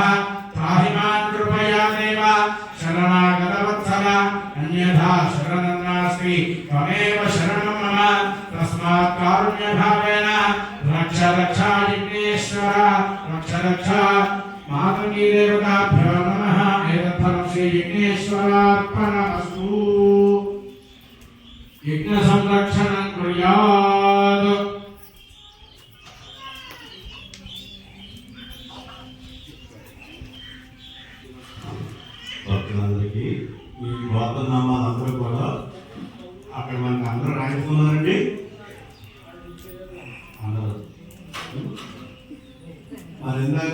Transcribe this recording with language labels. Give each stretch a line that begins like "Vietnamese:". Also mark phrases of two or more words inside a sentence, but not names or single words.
Sanskrit: त्राहि मां कृपया देव शरणागतवत्सल अन्यथा शरणं नास्ति त्वमेव शरणं मम तस्मात् कारुण्यभावेन रक्ष रक्ष विघ्नेश्वर रक्ष रक्ष मातङ्गी देवताभ्यो नमः एतत्फलं श्री विघ्नेश्वरार्पणमस्तु यज्ञ संरक्षणं कुर्यात्
Telugu: భక్తులందరికీ ఈ గోత్రనామాలు అందరూ కూడా అక్కడ మనకి అందరూ రాయించుకున్నారండి అందరూ మరి ఇందాక